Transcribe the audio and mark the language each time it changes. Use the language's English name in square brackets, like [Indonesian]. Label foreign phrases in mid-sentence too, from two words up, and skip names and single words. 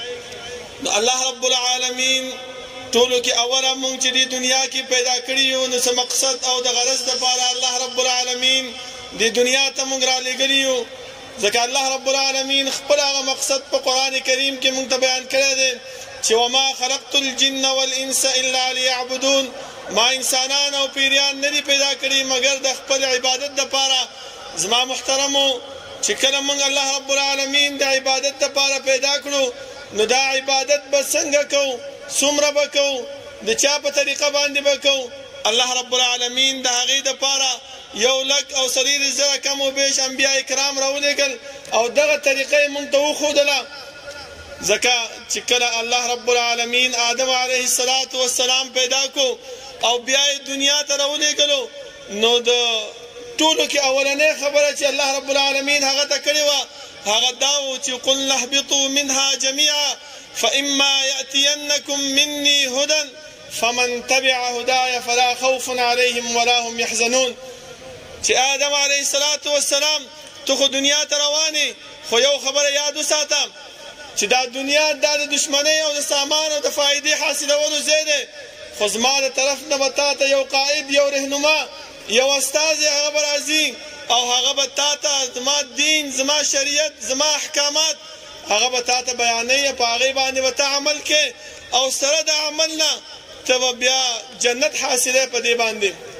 [Pashto] الله رب العالمین ټولو کې اوله مونږ چې دې دنیا کې پیدا کړي یو، نو څه مقصد او د غرض دپاره الله رب العالمین دې دنیا ته مونږ رالیږلي یو. ځکه الله رب العالمین خپل هغه مقصد په قرآن کریم کې مونږ ته بیان کړی دی چې [Arabic] وما خلقت الجن والانس الا ليعبدون، [Pashto] ما انسانان او پیریان نه دي پیدا کړي مګر د خپل عبادت دپاره. زما محترمو، چې کله مونږ الله رب العالمین د عبادت دپاره پیدا کړو، نو دا عبادت به څنګه کوو، څومره به کوو، د چا په طریقه باندې به کوو. الله رب العالمین د هغې دپاره 1,000,000 کم و بیش انبیاء کرام راولېږل او دغه طریقه یې مونږ ته وښودله. ځکه چې کله الله رب العالمین آدم علیه السلام پیدا کو او بیا یې دنیا ته راولېږلو، نو د ټولو کې اولنۍ خبره چې الله رب العالمین هغه ته کړې وه هغه دا و چې [Arabic] قلنا اهبطوا منها جميعا فإما يأتينكم مني هدى فمن تبع هداي فلا خوف عليهم ولا هم يحزنون. [Pashto] چې آدم علیه السلام ته خو دنیا ته روانې، خو یو خبره یاد وساته چې دا دنیا دا د دشمنۍ او د سامان او د فایدې حاصلولو ځای دی، خو زما د طرف نه به تا ته یو قائد، یو رهنما، یو استازی هغه به راځي او هغه به تا ته زما دین، زما شریعت، زما احکامات هغه به تا ته بیانوي، په هغې باندې به ته عمل کې او سره د عمل نه ته به بیا جنت حاصلې په دې باندې.